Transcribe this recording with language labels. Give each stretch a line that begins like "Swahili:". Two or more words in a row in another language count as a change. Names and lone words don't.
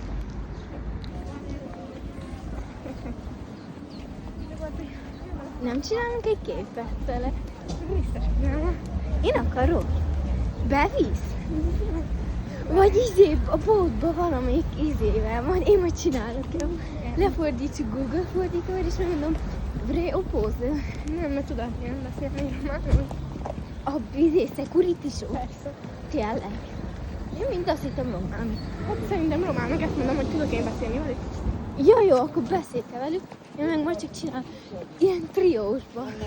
Hungarian: Nem csinálunk egy képet vele? Biztos, nem. Én akarok. Bevisz? Vagy a bótba valamelyik izével, majd én majd csinálok, jó? Lefordítsuk Google fordítóra, és megmondom,
Romanian: Vrei o poză?
Hungarian: Nem tudok ilyen beszélni már. A security-só? Persze. Tényleg? Én mind azt hittem román. Hát szerintem román, meg ezt mondom, hogy tudok én beszélni velük. Ja, jó, akkor beszélj te velük. Én meg majd csak csinálom ilyen triósba.